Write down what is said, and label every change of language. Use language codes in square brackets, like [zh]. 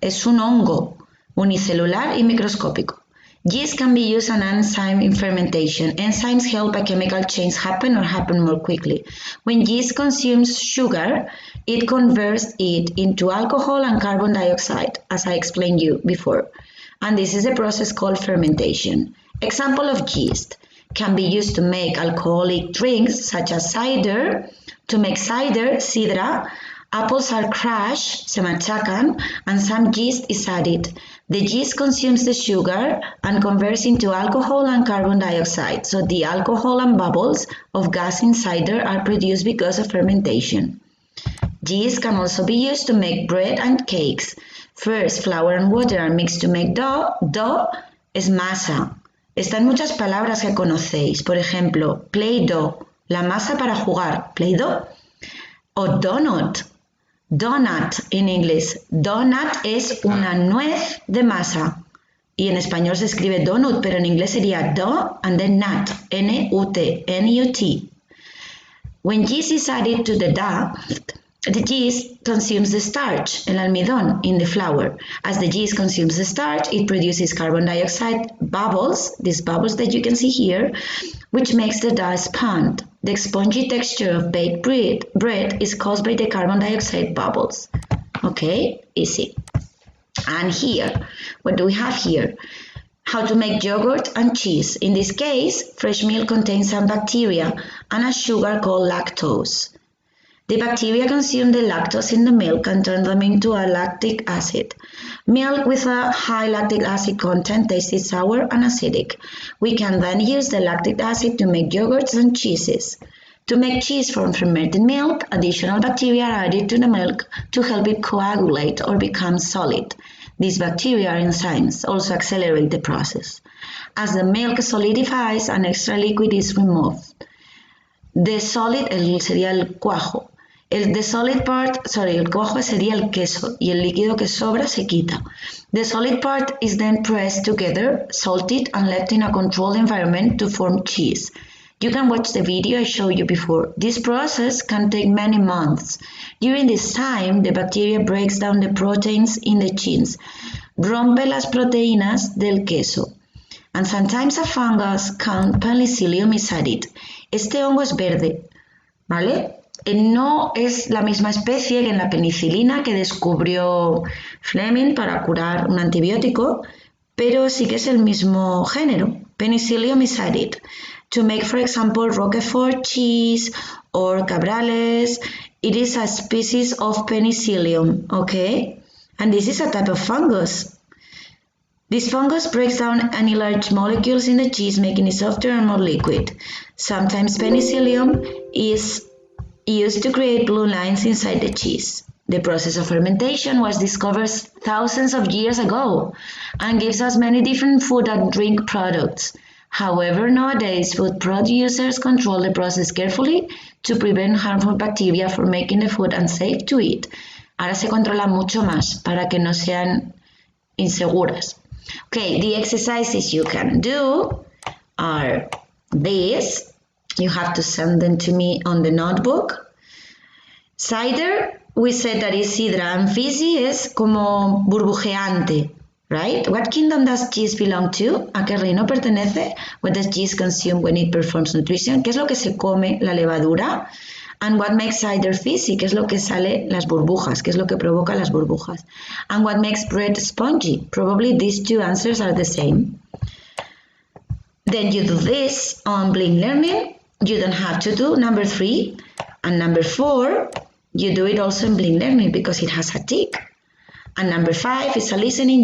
[es] Es un hongo unicelular y microscópico. [en] Yeast can be used as an enzyme in fermentation. Enzymes help a chemical change happen or happen more quickly. When yeast consumes sugar, it converts it into alcohol and carbon dioxide, as I explained you before. And this is a process called fermentation. Example of yeast can be used to make alcoholic drinks such as cider. To make cider, sidra, apples are crushed, [es] se machacan, [en] and some yeast is added. The yeast consumes the sugar and converts into alcohol and carbon dioxide. So the alcohol and bubbles of gas in cider are produced because of fermentation. Yeast can also be used to make bread and cakes. First, flour and water are mixed to make dough. [es] Dough es masa. Están muchas palabras que conocéis. Por ejemplo, Play-Doh, la masa para jugar, Play-Doh. O donut, Donut en inglés. Donut es una nuez de masa. Y en español se escribe donut, pero en inglés sería [en] do and then nut, [es] N-U-T, N-U-T. [en] When yeast is added to the dough, the yeast consumes the starch, [es] el almidón, [en] in the flour. As the yeast consumes the starch, it produces carbon dioxide bubbles, these bubbles that you can see here, which makes the dough sponge. The spongy texture of baked bread is caused by the carbon dioxide bubbles. Okay, easy. And here, what do we have here? How to make yogurt and cheese. In this case, fresh milk contains some bacteria and a sugar called lactose. The bacteria consume the lactose in the milk and turn them into a lactic acid. Milk with a high lactic acid content tastes sour and acidic. We can then use the lactic acid to make yogurts and cheeses. To make cheese from fermented milk, additional bacteria are added to the milk to help it coagulate or become solid. These bacteria enzymes also accelerate the process. As the milk solidifies, an extra liquid is removed. The solid [es] sería el cuajo. [en] The solid part, [es] el cuajo sería el queso y el líquido que sobra se quita. [en] The solid part is then pressed together, salted, and left in a controlled environment to form cheese. You can watch the video I showed you before. This process can take many months. During this time, the bacteria breaks down the proteins in the cheese, [es] rompe las proteínas del queso. [en] And sometimes a fungus called Penicillium is added. [es] Este hongo es verde, ¿vale? No es la misma especie que en la penicilina que descubrió Fleming para curar un antibiótico, pero sí que es el mismo género. [en] Penicillium is added to make, for example, Roquefort cheese or Cabrales. It is a species of Penicillium, okay? And this is a type of fungus. This fungus breaks down any large molecules in the cheese, making it softer and more liquid. Sometimes Penicillium is used to create blue lines inside the cheese. The process of fermentation was discovered thousands of years ago and gives us many different food and drink products. However, nowadays, food producers control the process carefully to prevent harmful bacteria from making the food unsafe to eat. [es] Ahora se controla mucho más para que no sean inseguras. [en] Okay, the exercises you can do are these. You have to send them to me on the notebook. Cider, we said that is sidra, and fizzy [es] es como burbujeante, [en] right? What kingdom does cheese belong to? [es] ¿A qué reino pertenece? [en] What does cheese consume when it performs nutrition? [es] ¿Qué es lo que se come la levadura? [en] And what makes cider fizzy? [es] ¿Qué es lo que sale las burbujas? ¿Qué es lo que provoca las burbujas? [en] And what makes bread spongy? Probably these two answers are the same. Then you do this on Blink Learning. You don't have to do number 3 and number 4. You do it also in Blink Learning because it has a tick. And number 5 is a listening.